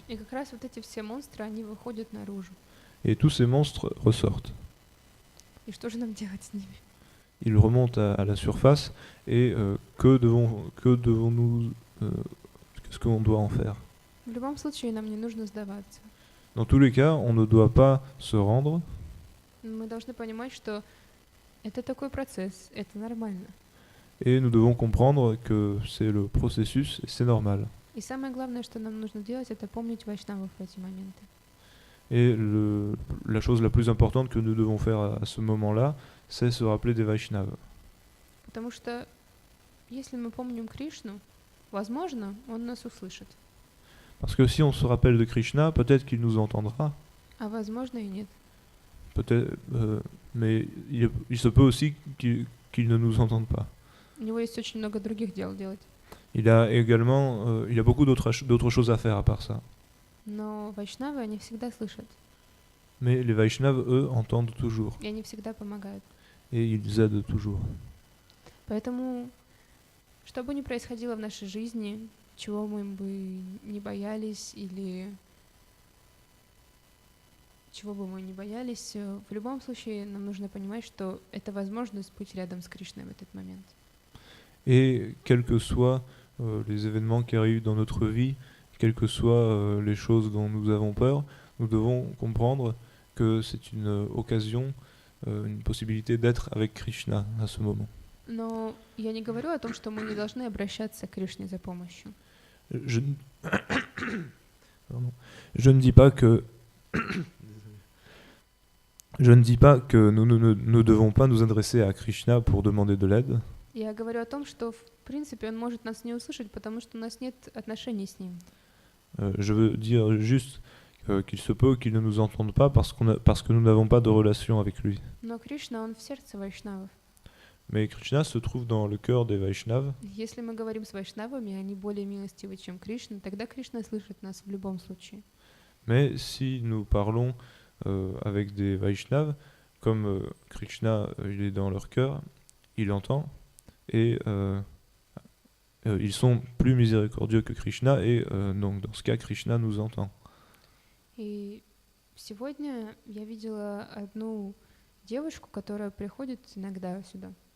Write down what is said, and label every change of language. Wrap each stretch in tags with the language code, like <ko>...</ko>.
<ru>И как раз вот эти все монстры, они выходят наружу.</ru> <fr>Et tous ces monstres ressortent.</fr> <ru>И что же нам делать с ними?</ru> <fr>Ils remontent à la surface et devons-nous qu'est-ce qu'on doit en faire?</fr> <ru>В любом случае нам не нужно сдаваться.</ru> <fr>Dans tous les cas, on ne doit pas se rendre.</fr> <ru>Мы должны понимать, что это такой процесс, это нормально.</ru> <fr>Et nous devons comprendre que c'est le processus et c'est normal.</fr> <ru>И самое главное, что нам нужно делать, это помнить вайшнавов в эти моменты.</ru> <fr>Et la chose la plus importante que nous devons faire à ce moment-là, c'est se rappeler des Vaishnavas.</fr> <ru>Потому что если мы помним Кришну, возможно, он нас услышит.</ru> <fr>Parce que si on se rappelle de Krishna, peut-être qu'il nous entendra,</fr> <ru>А возможно и нет.</ru> <fr>peut-être, mais il se peut aussi qu'il ne nous entende pas.</fr> <ru>У него есть очень много других дел делать.</ru> <fr>Il a également, il a beaucoup d'autres choses à faire à part ça.</fr> <ru>Но вайшнавы, они всегда слышат.</ru> <fr>Mais les Vaishnavas, eux, entendent toujours.</fr> <ru>И они всегда помогают.</ru> <fr>Et ils aident toujours.</fr> <ru>Поэтому, что бы ни происходило в нашей жизни, чего мы бы не боялись или чего бы мы ни боялись, в любом случае нам нужно понимать, что это возможность быть рядом с Кришной в этот момент.</ru> <fr>Et quels que soient les événements qui arrivent dans notre vie, quelles que soient les choses dont nous avons peur, nous devons comprendre que c'est une occasion, une possibilité d'être avec Krishna à ce moment.</fr> <ru>Но я не говорю о том, что мы не должны обращаться к Кришне за помощью.</ru> <fr>Je ne dis pas que nous ne devons pas nous adresser à Krishna pour demander de l'aide.</fr> <ru>Я говорю о том, что в принципе он может нас не услышать, потому что у нас нет отношений с ним.</ru> <fr>Je veux dire juste qu'il se peut qu'il ne nous entende pas parce que nous n'avons pas de relation avec lui.</fr> <ru>Но Кришна, он в сердце вайшнавов.</ru> <fr>Mais Krishna se trouve dans le cœur des Vaishnavas.</fr> <ru>Если мы говорим с вайшнавами, они более милостивы, чем Кришна, тогда Кришна слышит нас в любом случае.</ru> <fr>Mais si nous parlons avec des Vaishnavas, comme Krishna il est dans leur cœur, il entend, et ils sont plus miséricordieux que Krishna, et donc dans ce cas, Krishna nous entend.</fr> <ru>И сегодня я видела одну девушку, которая приходит иногда сюда.</ru>